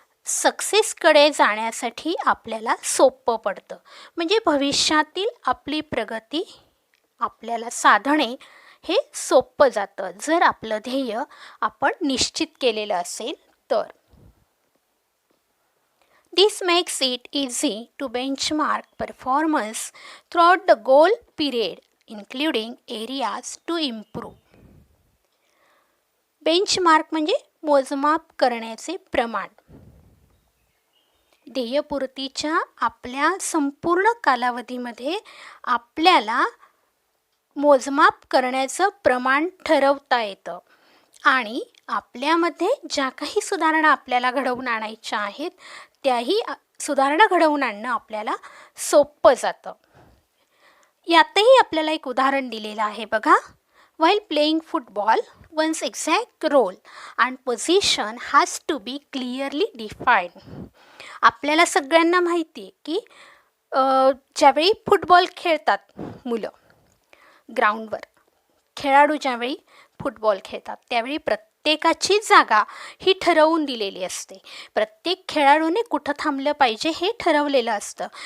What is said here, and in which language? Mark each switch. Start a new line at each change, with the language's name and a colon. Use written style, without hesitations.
Marathi: सक्सेसकडे जाण्यासाठी आपल्याला सोपं पडतं. म्हणजे भविष्यातील आपली प्रगती आपल्याला साधणे हे सोपं जातं जर आपलं ध्येय आपण निश्चित केलेलं असेल तर.
English: This makes it easy to benchmark performance throughout the goal period, including areas to improve.
Marathi: Benchmark म्हणजे मोजमाप करण्याचे प्रमाण. ध्येयपूर्तीच्या आपल्या संपूर्ण कालावधीमध्ये आपल्याला मोजमाप करण्याचं प्रमाण ठरवता येतं आणि आपल्यामध्ये ज्या काही सुधारणा आपल्याला घडवून आणायच्या आहेत त्याही सुधारणा घडवून आणणं आपल्याला सोपं जातं. यातही आपल्याला एक उदाहरण दिलेलं आहे बघा.
English: While playing football, one's exact role and position has to be clearly defined.
Marathi: आपल्याला सगळ्यांना माहिती आहे की ज्यावेळी फुटबॉल खेळतात मुलं ग्राउंडवर, खेळाडू ज्यावेळी फुटबॉल खेळतात त्यावेळी प्रत्येकाची जागा ही ठरवून दिलेली असते. प्रत्येक खेळाडूने कुठं थांबलं पाहिजे हे ठरवलेलं असतं.